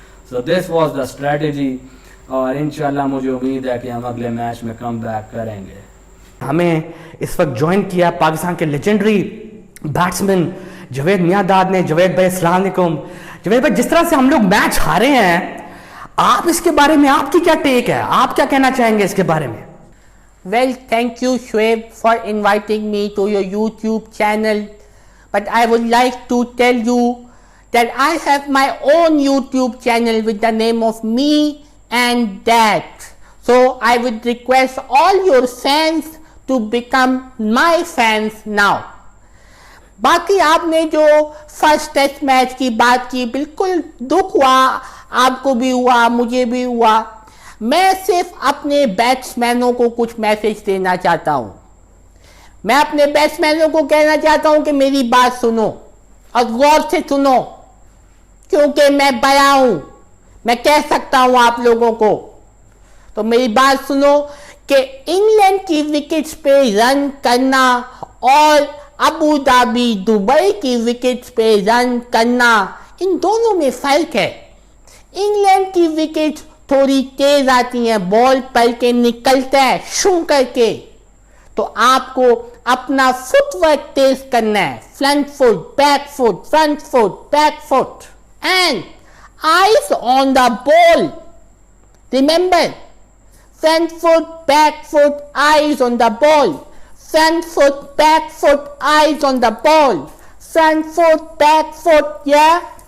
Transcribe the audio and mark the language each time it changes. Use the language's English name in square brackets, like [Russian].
[Hindi] So this was the strategy, और इंशाल्लाह मुझे उम्मीद है कि हम अगले मैच में कम बैक करेंगे। हमें इस वक्त ज्वाइन किया पाकिस्तान के लेजेंडरी बैट्समैन जवेद मियांदाद ने। जवेद भाई अस्सलाम वालेकुम। जवेद भाई, जिस तरह से हम लोग मैच हारे हैं, आप इसके बारे में, आपकी क्या टेक है, आप क्या कहना चाहेंगे इसके बारे में? [English] Well, thank you, Shoaib, for inviting me to your YouTube channel. But I would like to tell you that I have my own YouTube channel with the name of Me and That. So I would request all your fans to become my fans now. [Hindi] बाकी आपने जो first test match की बात की, बिल्कुल दुख हुआ, आपको भी हुआ, मुझे भी हुआ। मैं सिर्फ अपने बैट्समैनों को कुछ मैसेज देना चाहता हूं। मैं अपने बैट्समैनों को कहना चाहता हूं कि मेरी बात सुनो और गौर से सुनो, क्योंकि मैं बड़ा हूं, मैं कह सकता हूं आप लोगों को। तो मेरी बात सुनो कि इंग्लैंड की विकेट्स पे रन करना और अबू धाबी दुबई की विकेट्स पे रन करना, इन दोनों में फर्क है। इंग्लैंड की विकेट्स थोड़ी तेज आती हैं, बॉल पल के निकलता है शू करके, तो आपको अपना फुटवर्क तेज करना है, front foot, back foot, front foot, back foot, [English] And eyes on the ball. Remember, Front foot, back foot, eyes on the ball. Front foot, back foot, eyes on the ball. Front foot, back foot, yeah.